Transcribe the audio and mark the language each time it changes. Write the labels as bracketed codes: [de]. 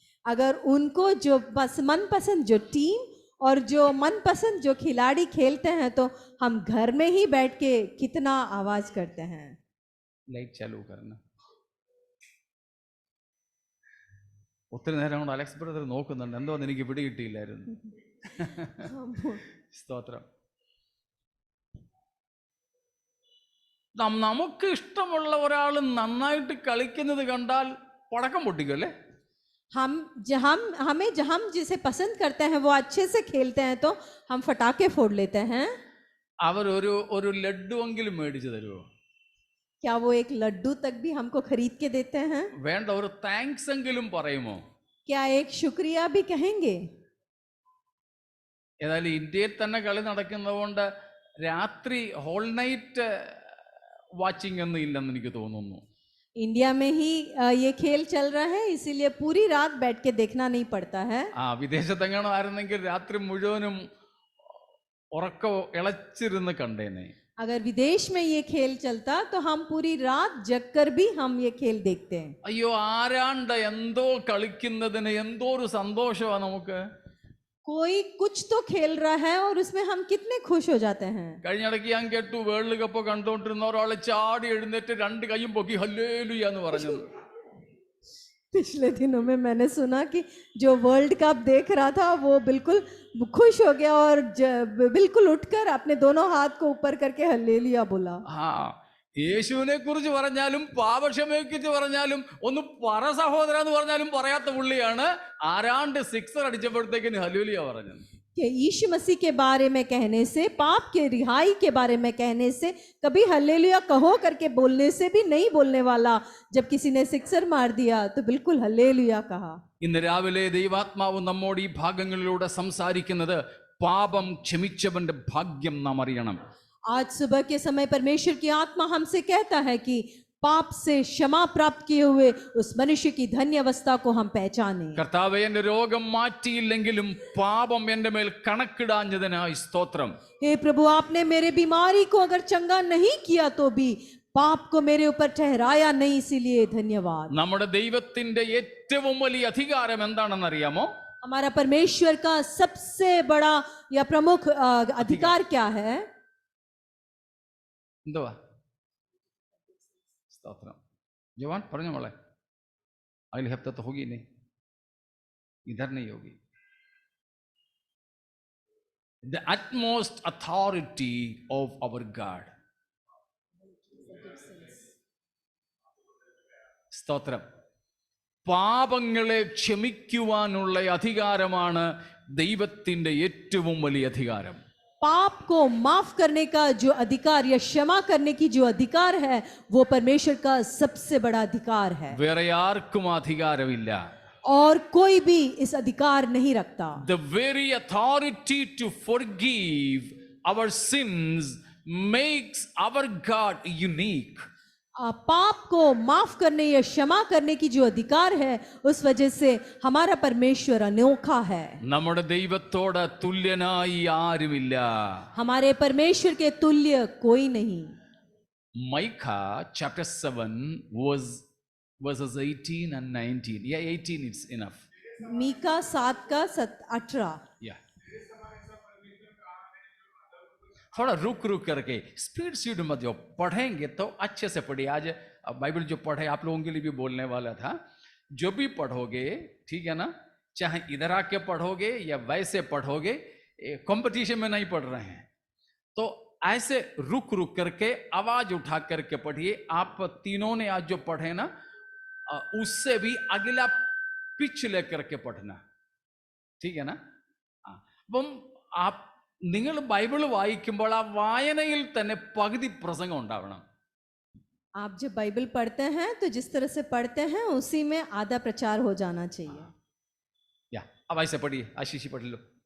[hi] अगर उनको जो बस मनपसंद जो टीम और जो मनपसंद जो खिलाड़ी खेलते हैं तो हम घर में ही बैठ के कितना आवाज करते हैं। ലൈറ്റ് ചാലു करना. [ml] ഒത്തിരി നേരം കൊണ്ട് അലക്സ് ബ്രദർ നോക്കുന്നുണ്ട്, എന്തോന്ന് എനിക്ക് പിടികിട്ടിയില്ലായിരുന്നു. സ്തോത്രം. നമുക്ക് ഇഷ്ടമുള്ള ഒരാൾ നന്നായിട്ട് കളിക്കുന്നത് കണ്ടാൽ പടക്കം പൊട്ടിക്കും അല്ലേ? [hi] हम जिसे पसंद करते हैं वो अच्छे से खेलते हैं तो हम फटाके फोड़ लेते हैं। [ml] അവർ ഒരു ലഡുവെങ്കിലും മേടിച്ചു തരുമോ? [hi] क्या वो एक लड्डू तक भी हमको खरीद के देते हैं? [ml] വേണ്ട, ഒരു താങ്ക്സ് എങ്കിലും പറയുമോ? [hi] क्या एक शुक्रिया भी कहेंगे? [ml] ഏതായാലും ഇന്ത്യയിൽ തന്നെ കളി നടക്കുന്നതുകൊണ്ട് രാത്രി ഹോൾ നൈറ്റ് വാച്ചിങ് ഒന്നും ഇല്ലെന്ന് എനിക്ക് തോന്നുന്നു. [hi] इंडिया में ही ये खेल चल रहा है, इसीलिए पूरी रात बैठ के देखना नहीं पड़ता है। [ml] വിദേശത്തെങ്ങാണോ ആയിരുന്നെങ്കിൽ രാത്രി മുഴുവനും ഉറക്കം ഇളച്ചിരുന്ന് കണ്ടേനെ. [hi] अगर विदेश में ये खेल चलता तो हम पूरी रात जगकर भी हम ये खेल देखते हैं। [ml] അയ്യോ, ആരാണ്ട് എന്തോ കളിക്കുന്നതിന് എന്തോ ഒരു സന്തോഷമാണ് നമുക്ക്. [hi] कोई कुछ तो खेल रहा है और उसमें हम कितने खुश हो जाते हैं। [ml] കഴിഞ്ഞിടയ്ക്ക് ഞാൻ കേട്ടു, വേൾഡ് കപ്പ് കണ്ടുകൊണ്ടിരുന്ന ഒരാള് ചാടി എഴുന്നേറ്റ് രണ്ട് കൈയും പൊക്കി ഹല്ലേലൂയ എന്ന് പറഞ്ഞു. [hi] पिछले दिनों में मैंने सुना कि जो वर्ल्ड कप देख रहा था वो बिल्कुल खुश हो गया और बिल्कुल उठकर अपने दोनों हाथ को ऊपर करके हल्लेलुया बोला। [ml] യേശുവിനെ കുറിച്ച് പറഞ്ഞാലും പാപക്ഷമയെ കുറിച്ച് പറഞ്ഞാലും ഒന്ന് പറ സഹോദര എന്ന് പറഞ്ഞാലും പറയാത്ത പുള്ളിയാണ് ആരാണ്ട് സിക്സർ അടിച്ചപ്പോഴത്തേക്കിന് ഹല്ലേലൂയ പറഞ്ഞത്. [hi] कि यीशु मसीह के बारे में कहने से, पाप के रिहाई के बारे में कहने से, कभी हल्लेलुया कहो करके बोलने से भी नहीं बोलने वाला, जब किसी ने सिक्सर मार दिया तो बिल्कुल हल्लेलुया कहा। [ml] ഇന്ന് രാവിലെ ദൈവാത്മാവ് നമ്മോട് ഈ ഭാഗങ്ങളിലൂടെ സംസാരിക്കുന്നത് പാപം ക്ഷമിച്ചവന്റെ ഭാഗ്യം നാം അറിയണം. [hi] आज सुबह के समय परमेश्वर की आत्मा हमसे कहता है कि पाप से क्षमा प्राप्त किए हुए उस मनुष्य की धन्य अवस्था को हम पहचाने। [ml] കർത്താവേ, എന്റെ രോഗം മാറ്റിയില്ലെങ്കിലും പാപം എന്റെ മേൽ കണക്കിടാഞ്ഞതിനായി സ്തോത്രം. [hi] हे प्रभु, आपने मेरे बीमारी को अगर चंगा नहीं किया तो भी पाप को मेरे ऊपर ठहराया नहीं, इसीलिए धन्यवाद। [ml] നമ്മുടെ ദൈവത്തിന്റെ ഏറ്റവും വലിയ അധികാരം എന്താണെന്ന് അറിയാമോ? [hi] हमारा परमेश्वर का सबसे बड़ा या प्रमुख अधिकार क्या है? [ml] എന്തുവാ? സ്തോത്രം. ജവാൻ പറഞ്ഞ മോളെ, അതിൽ ഹെപ്തത്ത് होगी नहीं, इधर नहीं होगी. [en] The utmost authority of our God. [ml] സ്തോത്രം. പാപങ്ങളെ ക്ഷമിക്കുവാനുള്ള അധികാരമാണ് ദൈവത്തിന്റെ ഏറ്റവും വലിയ അധികാരം. [hi] पाप को माफ करने का जो अधिकार या क्षमा करने की जो अधिकार है वो परमेश्वर का सबसे बड़ा अधिकार है। [ml] വേറെ ആർക്കും അധികാരമില്ല. [hi] और कोई भी इस अधिकार नहीं रखता। [en] The very authority to forgive our sins makes our God unique. [hi] पाप को माफ करने या क्षमा करने की जो अधिकार है उस वजह से हमारा परमेश्वर अनोखा है। [ml] നമ്മുടെ ദൈവത്തോട് തുല്യനായി ആരുമില്ല. [hi] हमारे परमेश्वर के तुल्य कोई नहीं। [en] Micah chapter 7 verses 18 and 19. Yeah, 18 it's enough. [hi] Mika 7 का 18। [en] Yeah. [hi] थोड़ा रुक करके स्पीड मत जाओ, पढ़ेंगे तो अच्छे से पढ़िए. आज बाइबल जो पढ़े आप लोगों के लिए भी बोलने वाला था. जो भी पढ़ोगे, ठीक है ना, चाहे इधर आके पढ़ोगे या वैसे पढ़ोगे, कंपटीशन में नहीं पढ़ रहे हैं, तो ऐसे रुक करके आवाज उठा करके पढ़िए. आप तीनों ने आज जो पढ़े ना, उससे भी अगला पिच लेकर के पढ़ना, ठीक है ना. [ml] അപ്പം നിങ്ങൾ ബൈബിൾ വായിക്കുമ്പോൾ ആ വായനയിൽ തന്നെ പകുതി പ്രസംഗം ഉണ്ടാവണം. [hi] आप जब बाइबल पढ़ते हैं तो जिस तरह से पढ़ते हैं उसी में आधा प्रचार हो जाना चाहिए। या अब ऐसे पढ़िए, आशीष पढ़ लो.